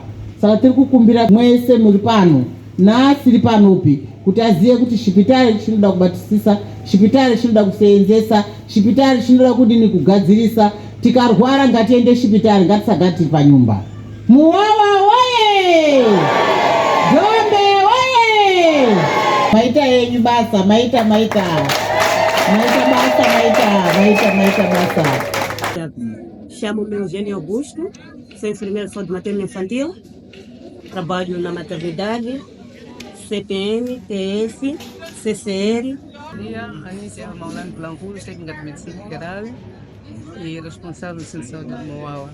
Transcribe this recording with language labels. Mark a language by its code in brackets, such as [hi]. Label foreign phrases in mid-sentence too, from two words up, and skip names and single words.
[sn] Saka tiri kukumbira mwese muri pano naasiri panopi kuti aziye kuti chipitari chinoda kubatisisa, chipitari chinoda kuseenzesa, chipitari chinoda kudini kugadzirisa. Tikarwara ngatiende chipitari, ngatisagati panyumba. Muwawa woye! Jombe woye! Maita yenyu basa, maita basa. [pt] Chamo-me Eugênio Augusto, sou enfermeira de materno infantil, trabalho na maternidade, CPM, TF, CCR, Dia, Anísia Maulana Blancuros, técnica de medicina geral e responsável do Centro de Saúde de Moaua.